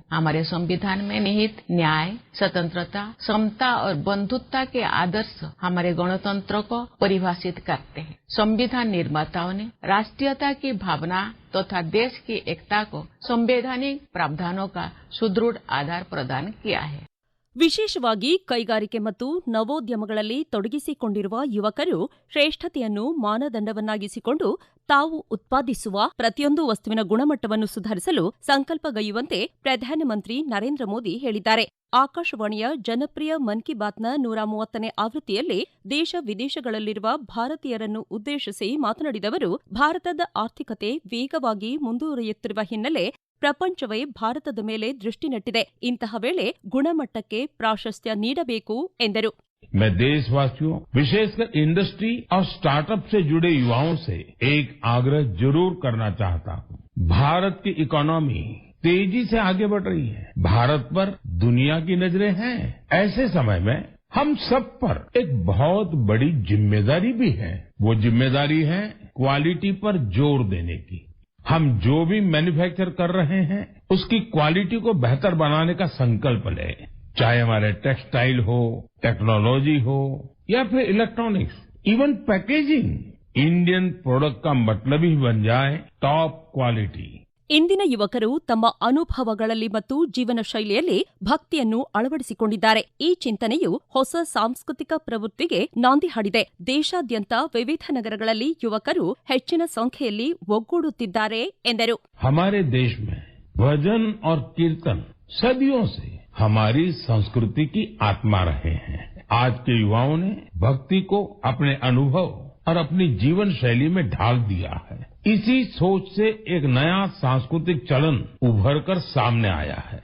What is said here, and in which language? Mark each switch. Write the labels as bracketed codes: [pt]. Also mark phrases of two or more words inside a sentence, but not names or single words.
[hi] हमारे संविधान में निहित न्याय, स्वतंत्रता, समता और बंधुत्व के आदर्श हमारे गणतंत्र को परिभाषित करते हैं। संविधान निर्माताओं ने राष्ट्रीयता की भावना तथा देश की एकता को संवैधानिक प्रावधानों का सुदृढ़ आधार प्रदान किया है. [kn] ವಿಶೇಷವಾಗಿ ಕೈಗಾರಿಕೆ ಮತ್ತು ನವೋದ್ಯಮಗಳಲ್ಲಿ ತೊಡಗಿಸಿಕೊಂಡಿರುವ ಯುವಕರು ಶ್ರೇಷ್ಠತೆಯನ್ನು ಮಾನದಂಡವನ್ನಾಗಿಸಿಕೊಂಡು ತಾವು ಉತ್ಪಾದಿಸುವ ಪ್ರತಿಯೊಂದು ವಸ್ತುವಿನ ಗುಣಮಟ್ಟವನ್ನು ಸುಧಾರಿಸಲು ಸಂಕಲ್ಪಗೈಯುವಂತೆ ಪ್ರಧಾನಮಂತ್ರಿ ನರೇಂದ್ರ ಮೋದಿ ಹೇಳಿದ್ದಾರೆ. ಆಕಾಶವಾಣಿಯ ಜನಪ್ರಿಯ ಮನ್ ಕಿ ಬಾತ್ನ 130ನೇ ಆವೃತ್ತಿಯಲ್ಲಿ ದೇಶ ವಿದೇಶಗಳಲ್ಲಿರುವ ಭಾರತೀಯರನ್ನು ಉದ್ದೇಶಿಸಿ ಮಾತನಾಡಿದ ಅವರು, ಭಾರತದ ಆರ್ಥಿಕತೆ ವೇಗವಾಗಿ ಮುಂದುವರಿಯುತ್ತಿರುವ ಹಿನ್ನೆಲೆ ಪ್ರಪಂಚವೇ ಭಾರತದ ಮೇಲೆ ದೃಷ್ಟಿ ನೆಟ್ಟಿದೆ. ಇಂತಹ ವೇಳೆ ಗುಣಮಟ್ಟಕ್ಕೆ ಪ್ರಾಶಸ್ತ್ಯ ನೀಡಬೇಕು ಎಂದರು. [hi] मैं देशवासियों, विशेषकर इंडस्ट्री और स्टार्टअप से जुड़े युवाओं से एक आग्रह जरूर करना चाहता हूँ। भारत की इकोनॉमी तेजी से आगे बढ़ रही है। भारत पर दुनिया की नजरें हैं। ऐसे समय में हम सब पर एक बहुत बड़ी जिम्मेदारी भी है। वो जिम्मेदारी है क्वालिटी पर जोर देने की। हम जो भी मैन्युफैक्चर कर रहे हैं उसकी क्वालिटी को बेहतर बनाने का संकल्प लें। चाहे हमारे टेक्सटाइल हो, टेक्नोलॉजी हो या फिर इलेक्ट्रॉनिक्स, [en] even packaging, Indian product [hi] का मतलब ही बन जाए [en] top quality. [kn] ಇಂದಿನ ಯುವಕರು ತಮ್ಮ ಅನುಭವಗಳಲ್ಲಿ ಮತ್ತು ಜೀವನ ಶೈಲಿಯಲ್ಲಿ ಭಕ್ತಿಯನ್ನು ಅಳವಡಿಸಿಕೊಂಡಿದ್ದಾರೆ. ಈ ಚಿಂತನೆಯು ಹೊಸ ಸಾಂಸ್ಕೃತಿಕ ಪ್ರವೃತ್ತಿಗೆ ನಾಂದಿ ಹಾಡಿದೆ. ದೇಶಾದ್ಯಂತ ವಿವಿಧ ನಗರಗಳಲ್ಲಿ ಯುವಕರು ಹೆಚ್ಚಿನ ಸಂಖ್ಯೆಯಲ್ಲಿ ಒಗ್ಗೂಡುತ್ತಿದ್ದಾರೆ ಎಂದರು. [hi] हमारे देश में भजन और कीर्तन सदियों से हमारी संस्कृति की आत्मा रहे हैं। आज के युवाओं ने भक्ति को अपने अनुभव और अपनी जीवन शैली में ढाल दिया है। इसी सोच से एक नया सांस्कृतिक चलन उभर कर सामने आया है।